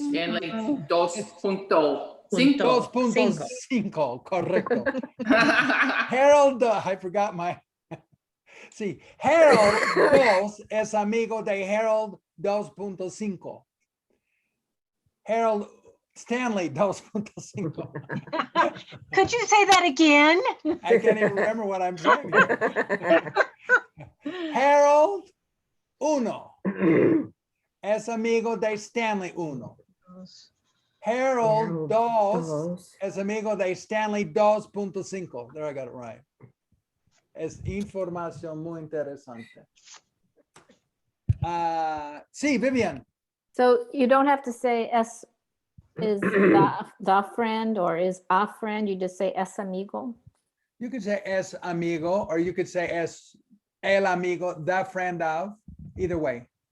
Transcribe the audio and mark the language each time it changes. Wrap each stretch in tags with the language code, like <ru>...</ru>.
<en>Stanley 2.5. 2.5, correcto. Harold, I forgot my.</en> <es>Sí, Harold 2 es amigo de Harold 2.5. Harold Stanley 2.5.</es> <en>Could you say that again? I can't even remember what I'm saying.</en> <es>Harold 1 es amigo de Stanley 1. Harold 2 es amigo de Stanley 2.5.</es> <en>There, I got it right.</en> <es>Es información muy interesante. Sí, Vivian.</es> <en>So you don't have to say es is the friend or is a friend. You just say</en> <es>es amigo.</es> <en>You could say</en> <es>es amigo,</es> <en>or you could say</en> <es>es el amigo,</es> <en>the friend of, either way.</en>